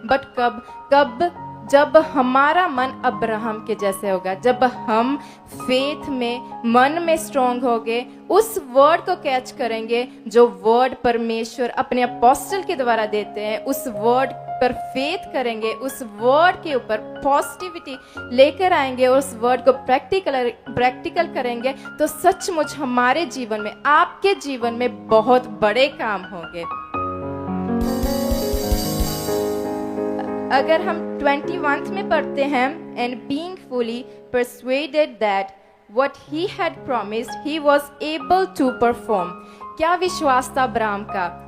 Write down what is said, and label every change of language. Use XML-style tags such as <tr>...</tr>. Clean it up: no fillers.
<hi>But कब जब हमारा मन अब्राहम के जैसे होगा, जब हम फेथ में, मन में स्ट्रांग होंगे, उस वर्ड को कैच करेंगे जो वर्ड परमेश्वर अपने अपोस्टल के द्वारा देते हैं, उस वर्ड पर फेथ करेंगे, उस वर्ड के ऊपर पॉजिटिविटी लेकर आएंगे और उस वर्ड को प्रैक्टिकल करेंगे तो सचमुच हमारे जीवन में, आपके जीवन में बहुत बड़े काम होंगे। अगर हम 21 में पढ़ते हैं,</hi> <en>and being fully persuaded that what he had promised he was able to perform।</en> <hi>क्या विश्वास था अब्राहम का।</hi>